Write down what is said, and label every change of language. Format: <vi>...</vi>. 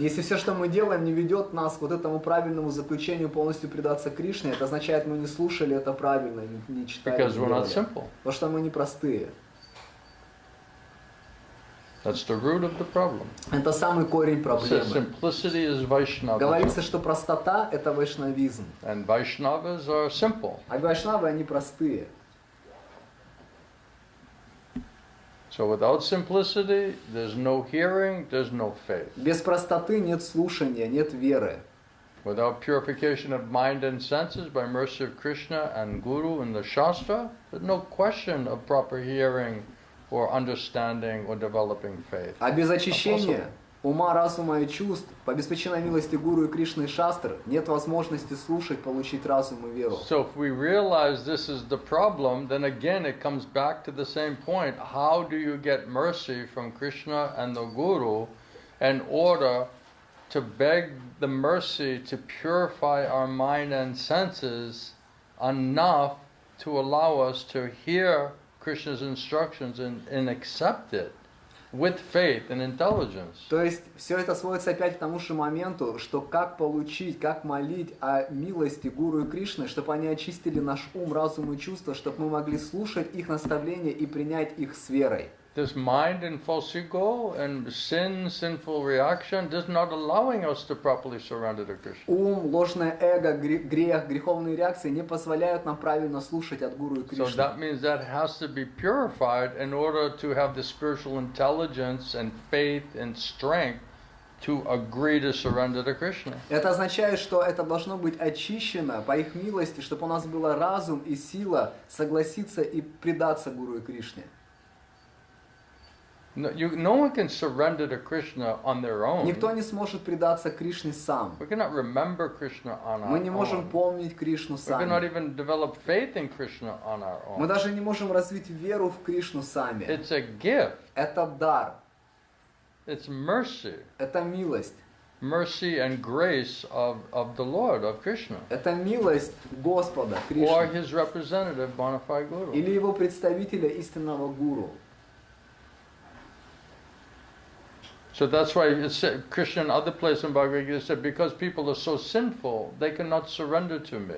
<ru>Если все, что мы делаем, не ведет нас к вот этому правильному заключению полностью предаться Кришне, это означает, мы не слушали это правильно, не читали.</ru> <en>Because we're not simple.</en> <ru>Потому что мы не простые.</ru> <en>That's the root of the problem.</en> <ru>Это самый корень</ru> <en>It says</en> <ru>проблемы.</ru> <en>simplicity is Vaishnava.</en> <ru>Говорится, что простота – это вайшнавизм.</ru> <en>And Vaishnavas are simple.</en> <ru>А вайшнавы, они простые.</ru> <en>So without simplicity, there's no hearing, there's no faith.</en> <ru>Без простоты нет слушания, нет веры.</ru> <en>Without purification of mind and senses by mercy of Krishna and Guru and the Shastra, there's no question of proper hearing or understanding or developing faith.</en> <ru>А без очищения ума, разума и чувств, по беспричинной милости Гуру и Кришны и Шастры, нет возможности слушать, получить разум и веру.</ru> <en>So if we realize this is the problem, then again it comes back to the same point. How do you get mercy from Krishna and the Guru in order to beg the mercy to purify our mind and senses enough to allow us to hear Krishna's instructions and accept it with faith and intelligence?</en> <ru>То есть все это сводится опять к тому же моменту, что как получить, как молить о милости Гуру и Кришны, чтобы они очистили наш ум, разум и чувства, чтобы мы могли слушать их наставления и принять их с верой.</ru> <en>This mind and false ego and sinful reaction is not allowing us to properly surrender to Krishna.</en> <ru>Ум, ложное эго, грех, греховные реакции не позволяют нам правильно слушать от Гуру и</ru> <en>So</en> <ru>Кришны.</ru> <en>that means that has to be purified in order to have the spiritual intelligence and faith and strength to agree to surrender to Krishna.</en> <ru>Это означает, что это должно быть очищено по их милости, чтобы у нас был разум и сила согласиться и предаться Гуру и Кришне.</ru> <en>No one can surrender to Krishna on their own.</en> <ru>Никто не сможет предаться Кришне сам.</ru> <en>We cannot remember Krishna on our</en> <ru>Мы не можем</ru> <en>own.</en> <ru>помнить Кришну</ru> <en>We cannot</en> <ru>сами.</ru> <en>even develop faith in Krishna on our</en> <ru>Мы</ru> <en>own.</en> <ru>даже не можем развить веру в Кришну сами.</ru> <en>It's a gift.</en> <ru>Это дар,</ru> <en>It's mercy.</en> <ru>это милость.</ru> <en>Mercy and grace of the Lord, of Krishna.</en> <ru>Это милость Господа,</ru> <en>Or</en> <ru>Кришны.</ru> <en>his representative, bona fide Guru.</en> <ru>Или его представителя истинного Гуру.</ru> <en>So that's why it said, Krishna in other places in Bhagavad-gita said, because people are so sinful, they cannot surrender to me.</en>